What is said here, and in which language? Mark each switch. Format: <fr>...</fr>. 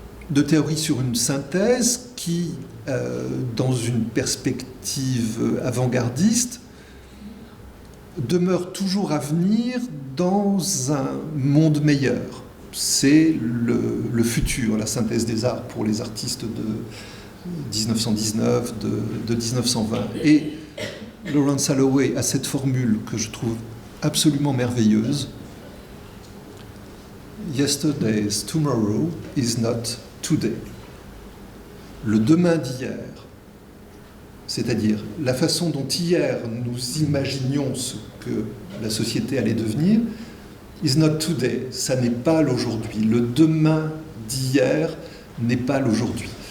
<fr>de théories sur une synthèse qui, dans une perspective avant-gardiste, demeure toujours à venir dans un monde meilleur. C'est le futur, la synthèse des arts pour les artistes de 1919, de 1920. Et Lawrence Holloway a cette formule que je trouve absolument merveilleuse.</fr> <en>Yesterday's tomorrow is not today.</en> <fr>Le demain d'hier, c'est-à-dire la façon dont hier nous imaginions ce que la société allait devenir,</fr> <en>is not today,</en> <fr>ça n'est pas l'aujourd'hui. Le demain d'hier n'est pas l'aujourd'hui.</fr>